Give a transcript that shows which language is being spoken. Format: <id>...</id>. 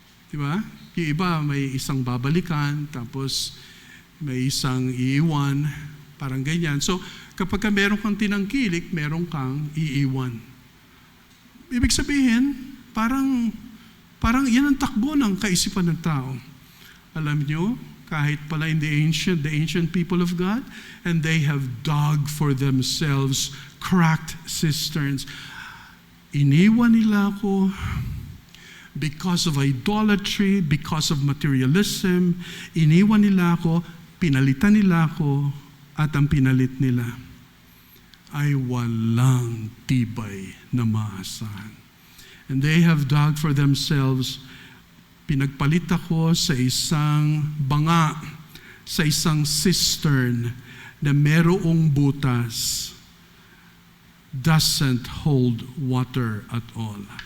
<tl>Di ba? Yung iba, may isang babalikan, tapos may isang iiwan, parang ganyan. So, kapag ka meron kang tinangkilik, meron kang iiwan. Ibig sabihin, parang yan ang takbo ng kaisipan ng tao. Alam nyo, kahit pala</tl> <en>in the ancient people of God, and they have dug for themselves cracked cisterns.</en> <tl>Iniwan nila ako</tl> <en>because of idolatry, because of materialism.</en> <tl>Iniwan nila ako, pinalitan nila ako, at ang pinalit nila ay walang tibay na maasahan.</tl> <en>And they have dug for themselves.</en> <tl>Pinagpalit ako sa isang banga, sa isang cistern na merong butas,</tl> <en>doesn't hold water at all.</en>